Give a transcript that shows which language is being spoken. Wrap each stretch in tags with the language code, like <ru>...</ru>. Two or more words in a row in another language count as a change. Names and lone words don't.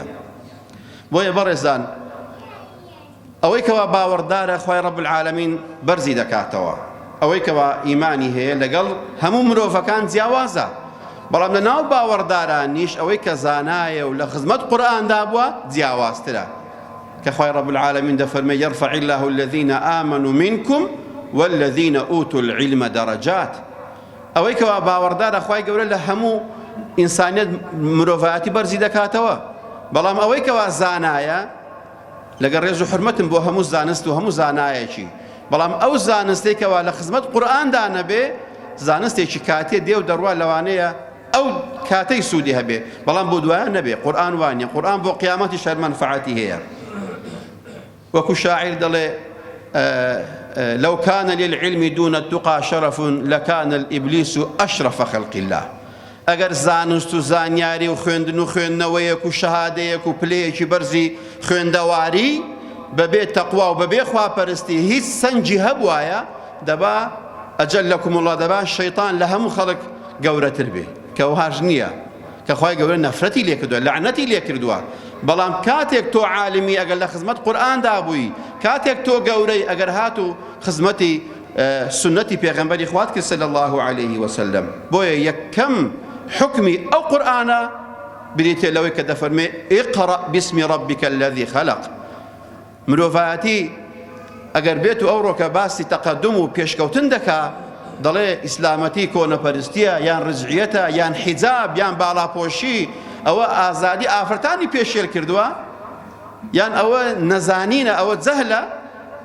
<ckb>بۆیە بەڕێزان ئەوەی کەوا باوەڕدارە خوای</ckb> <ar>ڕەب العالەمین</ar> <ckb>بەرزی دەکاتەوە. ئەوەی کەوا ئیمانی هەیە لەگەڵ هەموو مرۆڤەکان جیاوازە. بەڵام لە ناو باوەڕدارانیش ئەوەی کە زانایە و لە خزمەت قورئاندا بووە جیاوازترە. کە خوای</ckb> <ar>ڕەب العالەمین</ar> <ckb>دەفەرمێ</ckb> <ar>یەرفەع الله الذین آمنوا منکم والذین ئوتوا العلم درجات.</ar> <ckb>ئەوەی کەوا باوەڕدارە خوای گەورە لە هەموو ئینسانیەت مرۆڤایەتی بەرزی دەکاتەوە. بەڵام ئەوەی کەوا زانایە لەگەڵ ڕێز و حرمەتم بۆ هەموو زانست و هەموو زانایەکی. بەڵام ئەو زانستێکەوە لە خزمەت قورئاندا نەبێ زانستێکی کاتێ دێ و دەڕوا لەوانەیە ئەو کاتەی سوودی هەبێ، بەڵام بۆ دوایە نەبێ. قورئان وانە، قورئان بۆ قیامەتی شەر مەنفعەتی هەیە. وەکو شاعیر دەڵێ</ckb> <ar>لو كان للعلم دون التقى شرف لكان الإبليس أشرف خلق الله.</ar> <ckb>ئەگەر زانست و زانیاری و خوێندن و خوێندنەوەیەک و شەهادەیەک و پلەیەکی بەرزی خوێندەواری بەبێ تەقوا و بەبێ خواپەرستی هیچ سەنجی هەبوایە دەبا</ckb> <ar>ئەجەلەکم الله</ar> <ckb>دەبا شەیطان لە هەموو خەڵک گەورەتر بێ، کە وهاش نییە، کە خوای گەورە نەفرەتی لێ کردووە، لەعنەتی لێ کردووە. بەڵام کاتێک تۆ عالمی ئەگەر لە خزمەت قورئاندا بووی، کاتێک تۆ گەورەی ئەگەر هات و خزمەتی سنەتی پێغەمبەری خوات کرد</ckb> <ar>صلی الله علیه وسلم.</ar> <ckb>بۆیە یەکەم حکمی ئەو قورئانە بریتێ لەوەی کە دەفەرمێ</ckb> <ar>اقرأ باسم ربك الذي خلق.</ar> <ckb>مرۆڤایەتی ئەگەر بێت و ئەو ڕۆکە باسی تەقەدم و پێشکەوتن دەکا، دەڵێ ئیسلامەتی کۆنەپەرستیە یان ڕجعیەتە یان حیجاب یان باڵاپۆشی، ئەوە ئازادی ئافرەتانی پێشێل کردووە، یان ئەوە نەزانینە، ئەوە جەهلە.</ckb>